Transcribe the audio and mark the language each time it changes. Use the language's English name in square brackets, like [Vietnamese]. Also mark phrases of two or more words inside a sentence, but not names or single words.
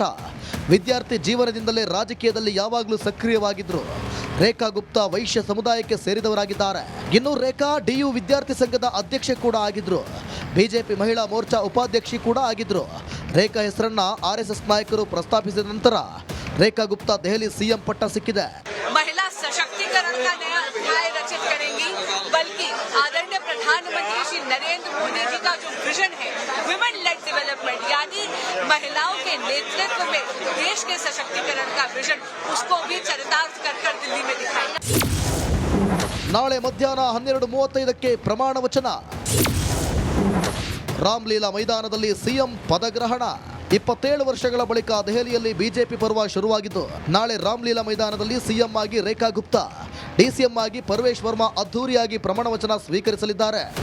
[Kannada] ವಿದ್ಯಾರ್ಥಿ ಜೀವನದಿಂದಲೇ ರಾಜಕೀಯದಲ್ಲಿ ಯಾವಾಗಲೂ ಸಕ್ರಿಯವಾಗಿದ್ರು. ರೇಖಾ ಗುಪ್ತಾ ವೈಶ್ಯ ಸಮುದಾಯಕ್ಕೆ ಸೇರಿದವರಾಗಿದ್ದಾರೆ. ಇನ್ನು ರೇಖಾ ಡಿಯು ವಿದ್ಯಾರ್ಥಿ ಸಂಘದ ಅಧ್ಯಕ್ಷೆ ಕೂಡ ಆಗಿದ್ರು. ಬಿಜೆಪಿ ಮಹಿಳಾ ಮೋರ್ಚಾ ಉಪಾಧ್ಯಕ್ಷೆ ಕೂಡ ಆಗಿದ್ರು. ರೇಖಾ ಹೆಸರನ್ನ ಆರ್ಎಸ್ಎಸ್ ನಾಯಕರು ಪ್ರಸ್ತಾಪಿಸಿದ ನಂತರ ರೇಖಾ ಗುಪ್ತಾ ದೆಹಲಿ ಸಿಎಂ ಪಟ್ಟ ಸಿಕ್ಕಿದೆ. [Hindi] महिला सशक्तिकरण का नया अध्याय रचित करेंगी, बल्कि आदरणीय प्रधानमंत्री श्री नरेंद्र मोदी जी का जो विजन है [English] women led development, [Hindi] यानी महिलाओं के नेतृत्व में देश के सशक्तिकरण का विजन, उसको भी चरितार्थ कर दिल्ली में दिखाएंगे. [Kannada] ನಾಳೆ ಮಧ್ಯಾಹ್ನ 12:35ಕ್ಕೆ ಪ್ರಮಾಣ ವಚನ. ರಾಮಲೀಲಾ ಮೈದಾನದಲ್ಲಿ ಸಿಎಂ ಪದಗ್ರಹಣ. 27 ವರ್ಷಗಳ ಬಳಿಕ ದೆಹಲಿಯಲ್ಲಿ ಬಿಜೆಪಿ ಪರ್ವ ಶುರುವಾಗಿದ್ದು ನಾಳೆ ರಾಮಲೀಲಾ ಮೈದಾನದಲ್ಲಿ ಸಿಎಂ ಆಗಿ ರೇಖಾ ಗುಪ್ತಾ, ಡಿಸಿಎಂ ಆಗಿ ಪರ್ವೇಶ್ ವರ್ಮಾ ಅದ್ಧೂರಿಯಾಗಿ ಪ್ರಮಾಣ ವಚನ ಸ್ವೀಕರಿಸಲಿದ್ದಾರೆ.